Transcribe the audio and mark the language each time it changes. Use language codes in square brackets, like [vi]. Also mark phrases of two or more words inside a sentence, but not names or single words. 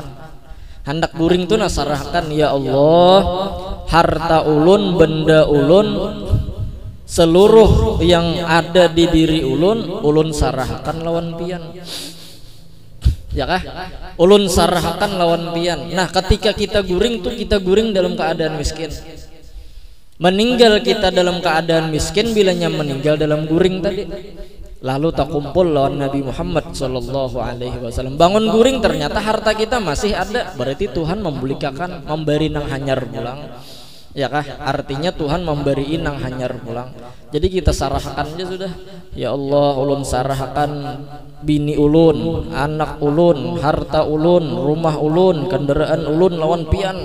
[bjn] Hendak guring tuh nasarahakan, [ar] يا الله, [bjn] harta ulun, benda ulun, seluruh yang ada di diri ulun sarahkan lawan pian. Ya kah? Ulun sarahkan lawan pian. Nah, ketika kita guring tuh kita guring dalam keadaan miskin. Meninggal kita dalam keadaan miskin bilanya meninggal dalam guring tadi. Lalu tak kumpul lawan Nabi Muhammad [ar] صلى الله عليه وسلم. [bjn] Bangun guring ternyata harta kita masih ada. Berarti Tuhan memberikan, memberi nang hanyar pulang. Ya kah? Artinya Tuhan memberi nang hanyar pulang. Jadi kita sarahkan aja sudah. [ar] يا الله, [bjn] ulun sarahkan bini ulun, anak ulun, harta ulun, rumah ulun, kendaraan ulun lawan pian.